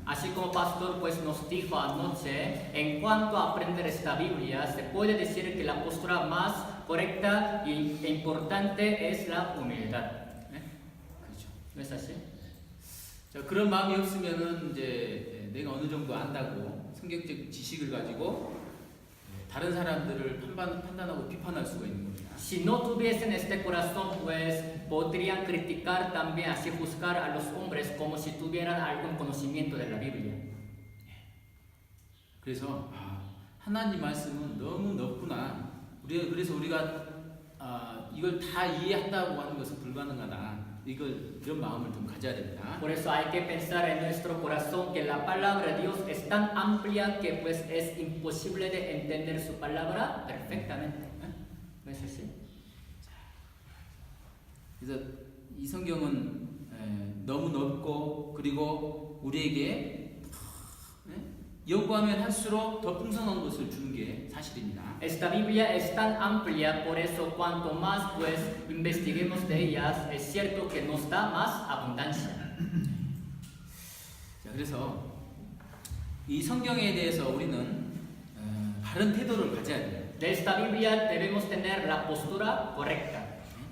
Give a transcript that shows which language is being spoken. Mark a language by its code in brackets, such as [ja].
[es] Así como pastor pues nos dijo anoche, en cuanto a aprender esta Biblia, se puede decir que la postura más correcta e importante es la humildad. [ko] 그렇죠. [es] ¿No es así? [ko] 자, 그런 마음이 없으면은 이제 내가 어느 정도 안다고 성경적 지식을 가지고 다른 사람들을 판단하고 비판할 수가 있는 겁니다. [es] Si no tuviesen este corazón, pues podrían criticar también, así juzgar a los hombres como si tuvieran algún conocimiento de la Biblia. [ko] 그래서 하나님 말씀은 너무 넓구나. 그래서 우리가 이걸 다 이해한다고 하는 것은 불가능하다. 이런 마음을 좀 가져야 됩니다. [es] Por eso hay que pensar en nuestro corazón que la palabra de Dios es tan amplia que pues es imposible de entender su palabra perfectamente. ¿No es así? [ko] 그래서 이 성경은 너무 넓고 그리고 우리에게 연구하면 할수록 더 풍성한 것을 주는 게 사실입니다. [es] Esta Biblia es tan amplia, por eso cuanto más pues investiguemos de ellas, es cierto que nos da más abundancia. [ko] 자, 그래서 이 성경에 대해서 우리는 바른 태도를 가져야 돼요. [es] De esta Biblia debemos tener la postura correcta.